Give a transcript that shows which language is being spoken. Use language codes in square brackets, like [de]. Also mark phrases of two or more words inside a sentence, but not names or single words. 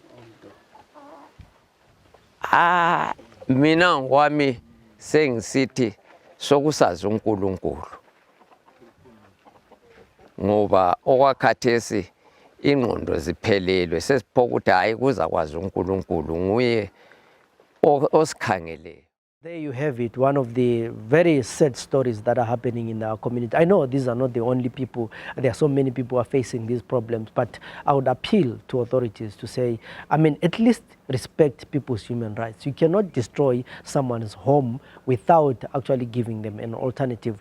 [nd] Mina ngwami sengisithi sokusazi uNkulunkulu. Ngoba okwakhathesi ingqondo ziphelelwe sesiphoka ukuthi hayi kuza kwazi uNkulunkulu nguye osikhangeleyo. [en] There you have it, one of the very sad stories that are happening in our community. I know these are not the only people. There are so many people who are facing these problems, but I would appeal to authorities to say, at least respect people's human rights. You cannot destroy someone's home without actually giving them an alternative.